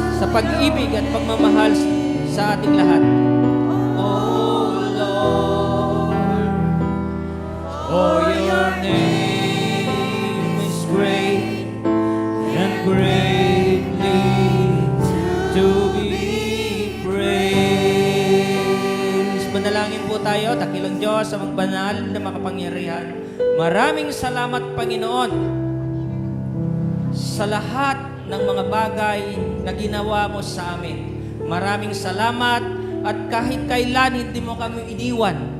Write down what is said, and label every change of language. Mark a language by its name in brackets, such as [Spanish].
[Filipino] pag-ibig at pagmamahal sa ating lahat. [English] Oh Lord, for your name is great and greatly to be praised. [Filipino] Manalangin po tayo, dakilang Diyos sa magbanal na makapangyarihan. Maraming salamat, Panginoon, sa lahat ng mga bagay na ginawa mo sa amin. Maraming salamat at kahit kailan hindi mo kami iniwan.